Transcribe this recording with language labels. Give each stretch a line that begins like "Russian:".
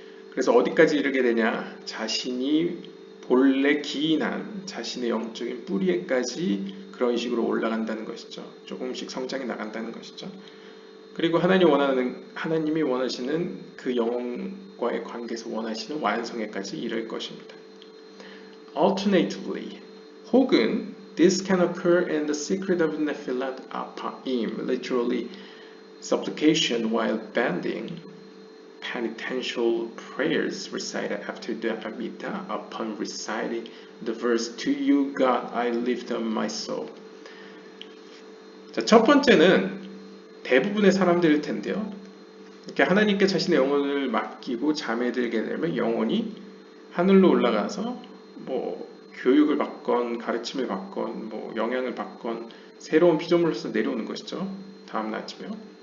Korean: 그래서 어디까지 이르게 되냐? 자신이 본래 기인한 자신의 영적인 뿌리에까지 그런 식으로 올라간다는 것이죠. 조금씩 성장해 나간다는 것이죠. 그리고 하나님이 원하시는 그 영혼과의 관계에서 원하시는 완성에까지 이를 것입니다.
English: Alternatively,
Korean: 혹은
English: this can occur in the secret of Nephilat Apaim, literally supplication while bending, penitential prayers recited after the Amidah upon reciting the verse To you God I lift up my soul.
Korean: 자, 첫 번째는 대부분의 사람들일 텐데요. 이렇게 하나님께 자신의 영혼을 맡기고 잠에 들게 되면 영혼이 하늘로 올라가서 뭐 교육을 받건 가르침을 받건 뭐 영향을 받건 새로운 피조물로서 내려오는 것이죠. 다음 아침에요.